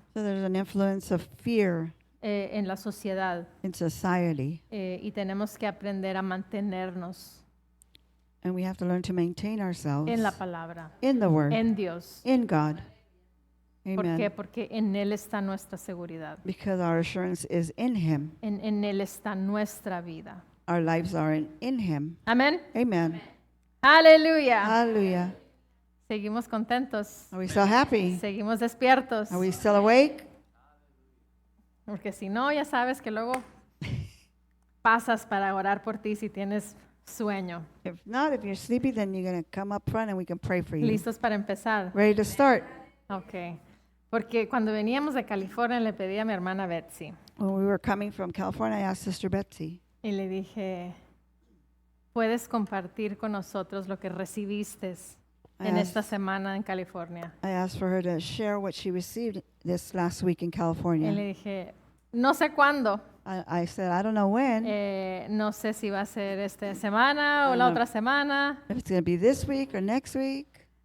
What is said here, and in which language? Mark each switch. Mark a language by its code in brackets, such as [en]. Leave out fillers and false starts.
[en] So there's an influence of fear [es] en la sociedad [en] in society, [es] y tenemos que aprender a mantenernos [en] and we have to learn to maintain ourselves [es] en la palabra, [en] in the Word, [es] en Dios. [en] in God. [es] ¿Por [en] Amen. [es] qué? Porque en Él está nuestra seguridad. [en] Because our assurance is in Him. [es] En Él está nuestra vida. [en] Our lives are in Him. [es] Amén. [en] Amen. [es] Aleluya. [en] Hallelujah. [es] Seguimos contentos. [en] Are we still happy? [es] Seguimos despiertos. [en] Are we still awake? [es] Porque si no, ya sabes que luego pasas para orar por ti si tienes sueño. [en] If not, if you're sleepy, then you're going to come up front and we can pray for you. [es] ¿Listos para empezar? [en] Ready to start? Ok. [es] Porque cuando veníamos de California le pedí a mi hermana Betsy [en] When we were coming from California, I asked Sister Betsy, [es] y le dije, ¿puedes compartir con nosotros lo que recibiste en esta semana en California? [en] I asked for her to share what she received this last week in [es] Y [en] California. [es] le dije, no sé cuándo, [en] I said, I don't know when, [es] no sé si va a ser esta semana o la Ajá. otra semana [en] if it's going to be this week or next week